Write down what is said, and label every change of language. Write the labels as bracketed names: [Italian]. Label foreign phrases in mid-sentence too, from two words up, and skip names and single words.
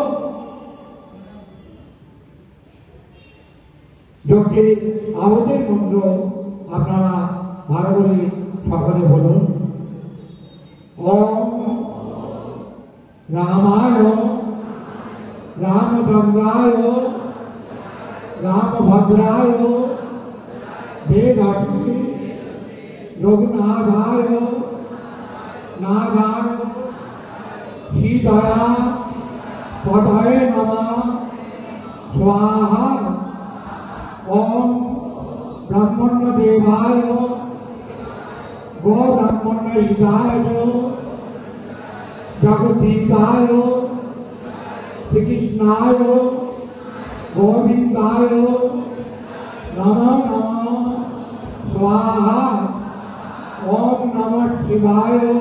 [Bangla] যজ্ঞে আহতের মন্ত্র আপনারা ভালো করে সকলে বলুন [Sanskrit] ॐ रामाय रामचन्द्राय रामभद्राय वेदाति रघुनाथाय नागाय सीताया पतये नमः स्वाहा ओम ब्रह्मण्य देवाय गो ब्रह्मण्य हिताय जगदीताय श्रीकृष्णाय गोविंदाय नमो नमः स्वाहा ओम नमः शिवाय